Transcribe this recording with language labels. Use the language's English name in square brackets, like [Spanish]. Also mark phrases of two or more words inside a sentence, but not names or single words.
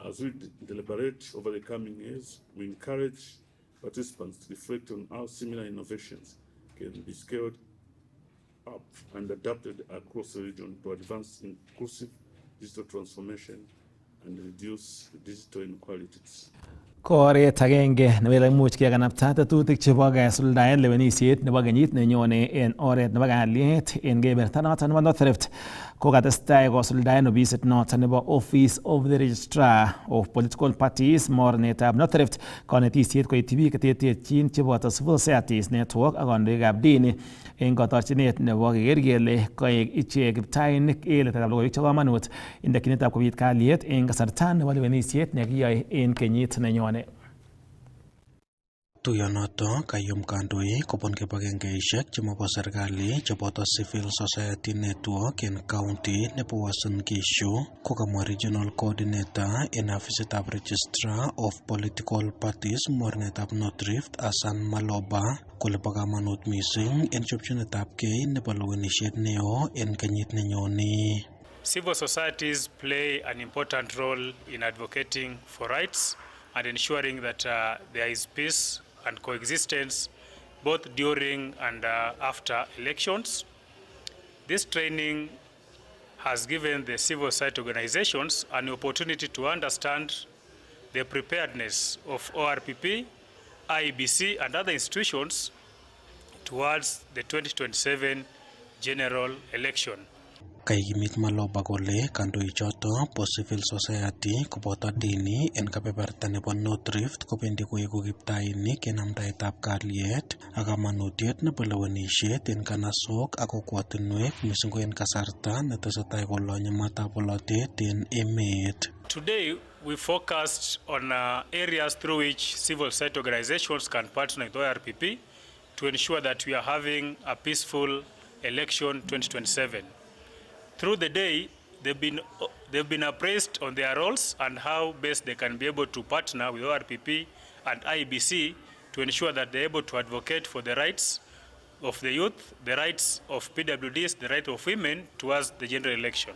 [English] As we deliberate over the coming years, we encourage participants to reflect on how similar innovations can be scaled up and adapted across the region to advance inclusive digital transformation and reduce digital inequalities. [Kalenjin] Koret agenge nebele imuch kekanapta tetutik chebo kesuldaen lewenisiet nebo kenyit nenyone en oret nebo kalyet en keberta noton nebo North Rift kokatestai kosuldaen ofisit noton nebo Office of the Registrar of Political Parties mornetab North Rift konetisiet koityi biik cheterterchin cheboto Civil Societies Network ak kandoikab dini en kotorchinet nebo keker kele koek ichek kiptainik en letetab logoiwek chebo komonut en dekyinetab kobit kalyet en kasarta nebo lewenisiet nekiyoe en kenyit nenyone. Tuyonoto kayum kandoik kobun kibagengeisiek chemobo serikali cheboto Civil Society Network en county nebo Uasin Gishu kokamwa [English] Regional Coordinator [Kalenjin] en ofisitab Registrar of Political Parties mornetab North Rift Hassan Maloba kole bo kamanut mising en chopchinetabgei nebo lewenisiet neo en kenyit nenyone. [English] Civil societies play an important role in advocating for rights and ensuring that there is peace and coexistence both during and after elections. This training has given the civil society organizations an opportunity to understand the preparedness of ORPP, IEBC and other institutions towards the 2027 general election. Kaikimit Maloba kole kandoichoto bo Civil Society koboto dini en kebeberta nebo North Rift kobendi koeku kiptainik en amdaetab kalyet ak kamanutiet nebo lewenisiet en kanasok ak kokwotinwek mising ko en kasarta netesetai kolonye matab bolotet en emet. Today we focused on areas through which civil society organizations can partner with ORPP to ensure that we are having a peaceful election 2027. Through the day, they've been appraised on their roles and how best they can be able to partner with ORPP and IEBC to ensure that they're able to advocate for the rights of the youth, the rights of PWDs, the rights of women towards the general election.